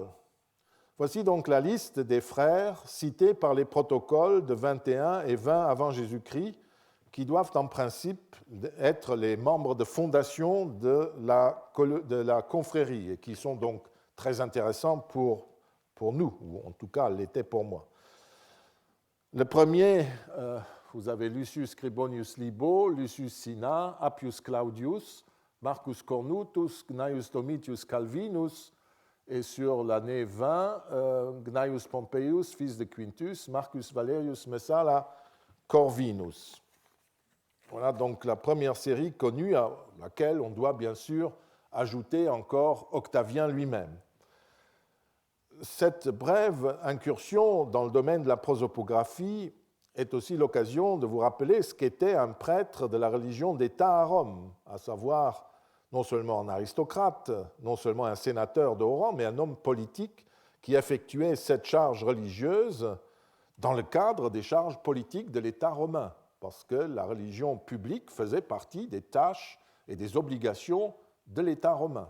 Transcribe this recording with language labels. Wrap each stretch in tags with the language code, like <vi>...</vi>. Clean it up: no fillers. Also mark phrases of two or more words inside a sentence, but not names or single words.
<fr>Voici donc la liste des frères cités par les protocoles de 21 et 20 avant Jésus-Christ, qui doivent en principe être les membres de fondation de la confrérie et qui sont donc très intéressants pour nous, ou en tout cas l'étaient pour moi. Le premier, vous avez Lucius Scribonius Libo, Lucius Cinna, Appius Claudius, Marcus Cornutus, Gnaeus Domitius Calvinus, et sur l'année 20, Gnaeus Pompeius, fils de Quintus, Marcus Valerius Messala, Corvinus. Voilà donc la première série connue à laquelle on doit bien sûr ajouter encore Octavien lui-même. Cette brève incursion dans le domaine de la prosopographie est aussi l'occasion de vous rappeler ce qu'était un prêtre de la religion d'État à Rome, à savoir non seulement un aristocrate, non seulement un sénateur de haut rang, mais un homme politique qui effectuait cette charge religieuse dans le cadre des charges politiques de l'État romain, parce que la religion publique faisait partie des tâches et des obligations de l'État romain.</fr>